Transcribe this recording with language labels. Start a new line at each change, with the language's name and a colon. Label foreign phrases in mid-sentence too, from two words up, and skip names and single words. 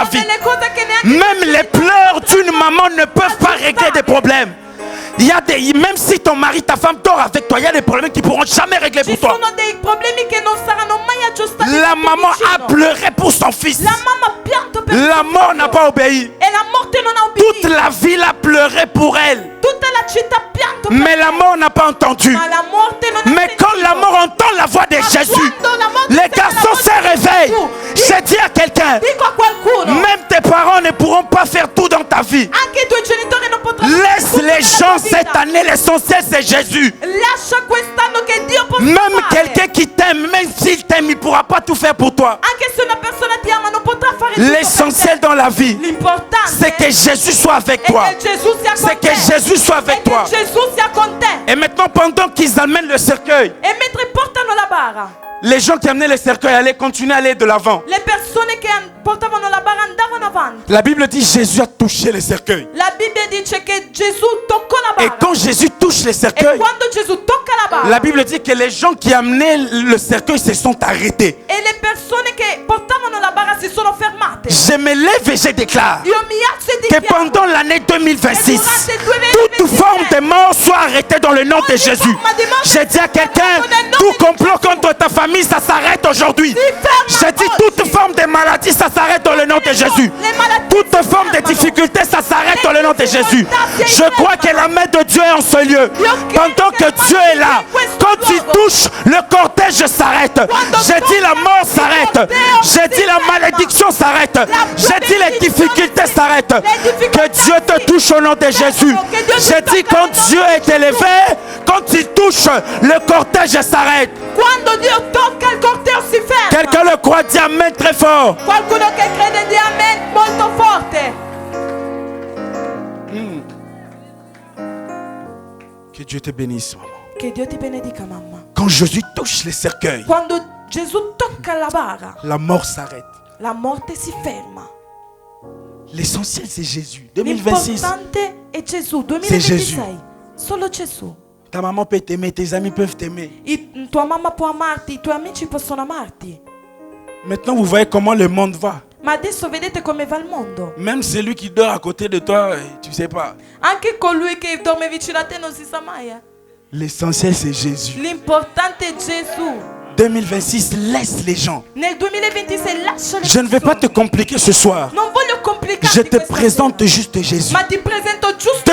Italian: sono
French: vie.
Italian: delle cose che neanche
French: Même les pleurs d'une maman ne peuvent pas régler des problèmes. Il y a des, même si ton mari, ta femme dort avec toi, il y a des problèmes qui ne pourront jamais régler
Italian: ci
French: pour toi.
Italian: sono dei problemi che non saranno mai aggiustati.
French: La
Italian: tutti
French: maman
Italian: vicino.
French: a pleuré pour son fils.
Italian: La mamma ha pianto per
French: La
Italian: suo
French: mort
Italian: figlio.
French: n'a pas obéi.
Italian: E la morte non ha
French: Toute
Italian: obbedito.
French: la ville a pleuré pour elle.
Italian: Tutta la città ha pianto per
French: Mais la mort n'a pas entendu.
Italian: ma la morte non ha
French: Mais quand
Italian: sentito.
French: la mort entend la voix de Jésus,
Italian: quando la morte
French: les
Italian: sente la
French: garçons
Italian: voce
French: se
Italian: di
French: réveillent.
Italian: Gesù,
French: Je dis à quelqu'un,
Italian: dico a qualcuno,
French: même tes parents ne pourront pas faire tout dans ta vie.
Italian: anche i tuoi genitori non potranno fare
French: Laisse
Italian: tutto
French: les
Italian: nella
French: gens
Italian: tua vita.
French: cette année, l'essentiel c'est Jésus.
Italian: Lascia quest'anno che Dio possa
French: Même
Italian: fare.
French: quelqu'un qui t'aime, même s'il t'aime, il ne pourra pas tout faire pour toi.
Italian: Anche se una persona ti ama non potrà fare tutto per
French: L'essentiel
Italian: te.
French: dans la vie,
Italian: L'importante
French: c'est que Jésus soit avec
Italian: è
French: toi.
Italian: che Gesù sia con
French: C'est
Italian: te.
French: que Jésus soit
Italian: È
French: avec
Italian: che
French: toi.
Italian: Gesù sia con te.
French: Et maintenant, pendant qu'ils amènent le cercueil,
Italian: E mentre portano la bara,
French: les gens qui amenaient le cercueil allaient continuer à aller de l'avant.
Italian: le persone che portavano la bara andavano avanti.
French: La Bible dit Jésus a touché le cercueil.
Italian: La Bibbia dice che Gesù toccò la
French: Et
Italian: bara.
French: quand Jésus touche le
Italian: E
French: cercueil,
Italian: quando Gesù tocca la bara,
French: la Bible dit que les gens qui amenaient le cercueil se sont arrêtés.
Italian: e le persone che portavano la bara si sono fermate.
French: Je me lève et je déclare
Italian: Io mi alzo e
French: que
Italian: dichiaro
French: pendant l'année 2026,
Italian: durante il 2026,
French: toute forme de mort soit arrêtée dans le nom de
Italian: ogni
French: Jésus.
Italian: forma di morte
French: Je dis à
Italian: sia
French: quelqu'un,
Italian: fermata nel nome
French: tout
Italian: di
French: complot
Italian: Gesù.
French: contre ta famille, ça s'arrête aujourd'hui.
Italian: Si ferma
French: Je dis
Italian: oggi.
French: toute forme de maladie, ça s'arrête dans le nom de Jésus.
Italian: Le malattie
French: Toute
Italian: si
French: forme de
Italian: fermano.
French: difficulté, ça s'arrête dans le nom de Jésus.
Italian: difficoltà si
French: Je crois que la main de Dieu est en ce lieu. Pendant que Dieu est là, quand il touche, le cortège s'arrête. Je dis la mort s'arrête. Je dis la malédiction s'arrête. Je dis les difficultés s'arrêtent. Que Dieu te touche au nom de Jésus. Je dis quand Dieu est élevé, quand il touche, le cortège s'arrête.
Italian: Quando Dio tocca il corteo si ferma.
French: Quelqu'un le croit, dit amen très fort.
Italian: Qualcuno che crede di amen molto forte.
French: Que Dieu te bénisse, maman.
Italian: Che Dio ti benedica, mamma.
French: Quand Jésus touche les cercueils,
Italian: Quando Gesù tocca la bara,
French: la mort s'arrête.
Italian: la morte si ferma.
French: L'essentiel, c'est Jésus. 2026,
Italian: L'importante è Gesù.
French: C'est Jésus.
Italian: 2026. Solo Gesù.
French: ta maman peut t'aimer, tes amis peuvent t'aimer.
Italian: Tua mamma può amarti, i tuoi amici possono amarti.
French: Maintenant, vous voyez comment le monde va.
Italian: Ma adesso vedete come va il mondo.
French: Même celui qui dort à côté de toi, tu sais pas.
Italian: Anche colui che dorme vicino a te non si sa mai.
French: L'essentiel, c'est Jésus.
Italian: L'importante è Gesù.
French: 2026, laisse les gens.
Italian: Nel 2026 lascia le
French: Je ne vais pas te compliquer ce soir.
Italian: Non voglio complicarti
French: Je te
Italian: questa
French: présente
Italian: sera.
French: juste Jésus.
Italian: Ma ti presento giusto